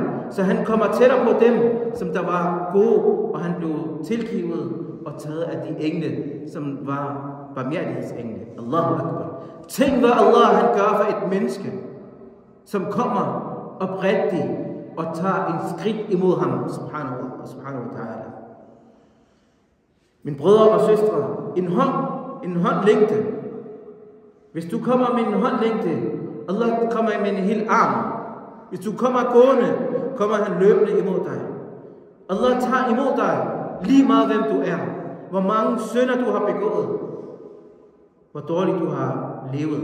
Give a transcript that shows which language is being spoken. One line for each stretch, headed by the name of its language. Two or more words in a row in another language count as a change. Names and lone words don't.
Danish: Så han kommer tættere på dem, som der var gode, og han blev tilgivet og taget af de engle, som var barmhjertighedsengle.
Arabic: الله أكبر.
Danish: Tænk, hvad Allah han gør for et menneske, som kommer oprigtigt og tager en skridt imod ham,
Arabic: سبحانه وتعالى.
Danish: Mine brødre og søstre, en håndlængde. Hvis du kommer med en håndlængde, Allah kommer med en hel arm. Hvis du kommer gående, kommer han løbende imod dig. Allah tager imod dig, lige meget hvem du er, hvor mange synder du har begået, hvor dårligt du har levet.